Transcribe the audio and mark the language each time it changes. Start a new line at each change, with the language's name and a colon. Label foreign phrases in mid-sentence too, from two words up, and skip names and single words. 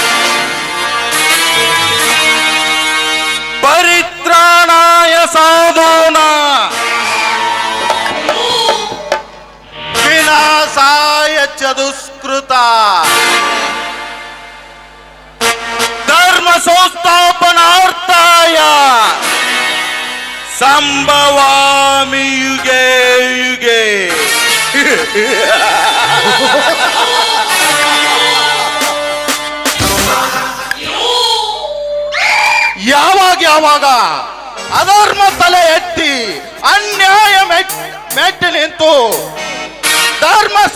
Sanskrit: परित्राणाय साधूनां विनाशाय च दुष्कृता धर्म संस्थापनार्थाय संभवामि युगे युगे
Kannada: ಯಾವಾಗ ಅಧರ್ಮ ತಲೆ ಎತ್ತಿ ಅನ್ಯಾಯ ಮೆಟ್ಟಿ ನಿಂತು ಧರ್ಮ